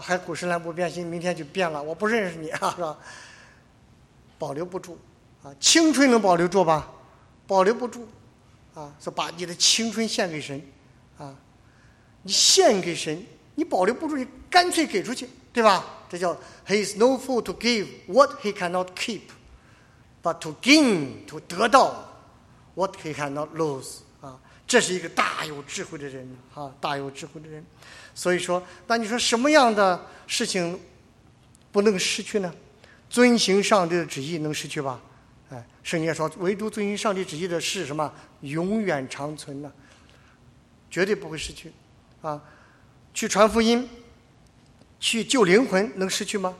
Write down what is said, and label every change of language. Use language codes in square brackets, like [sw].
[zh] 还古时来不变心，明天就变了，我不认识你啊，是吧？保留不住啊！青春能保留住吧？保留不住，啊，是把你的青春献给神，啊，你献给神，你保留不住，你干脆给出去，对吧？ [en] 这叫 He is no fool to give what he cannot keep, but to gain to [zh] 得到 [en] what he cannot lose, [zh] 啊，这是一个大有智慧的人， [en] 啊，大有智慧的人。 [zh] 所以说，那你说什么样的事情不能失去呢？遵行上帝的旨意能失去吧？哎，圣经说，唯独遵循上帝旨意的是什么？永远长存呢，绝对不会失去，啊！去传福音，去救灵魂，能失去吗？